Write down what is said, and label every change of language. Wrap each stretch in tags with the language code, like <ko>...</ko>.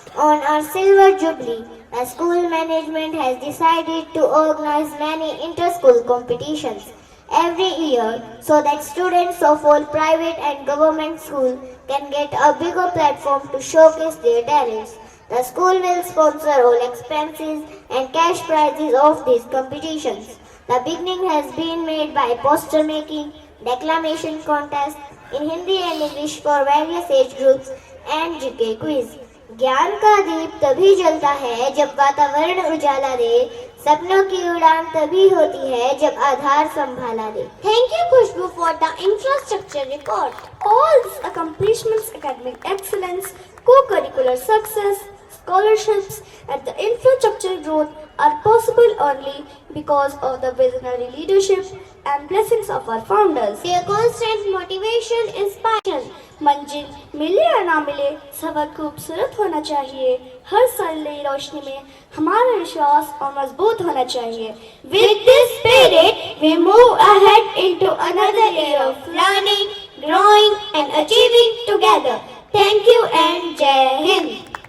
<en>On our Silver Jubilee, the school management has decided to organize many inter-school competitions every year so that students of all private and government schools can get a bigger platform to showcase their talents. The school will sponsor all expenses and cash prizes of these competitions. The beginning has been made by poster making, declamation contest in Hindi and English for various age groups and GK quiz.</en> <hi>ज्ञान का दीप तभी जलता है जब वातावरण उजाला दे, सपनों की उड़ान तभी होती है जब आधार संभाला दे.</hi> <en>Thank you, Khushbu, for the infrastructure report. All these accomplishments, academic excellence, co-curricular success, scholarships and the infrastructure growth are possible only because of the visionary leadership and blessings of our founders. Their constant motivation is passion.</en> <hi>मंजिल मिले या ना मिले, सफर खूबसूरत होना चाहिए. हर साल नई रोशनी में हमारा विश्वास और मजबूत होना चाहिए.</hi> <en>With this spirit, we move ahead into another year of learning, growing and achieving together. Thank you and Jai Hind.</en>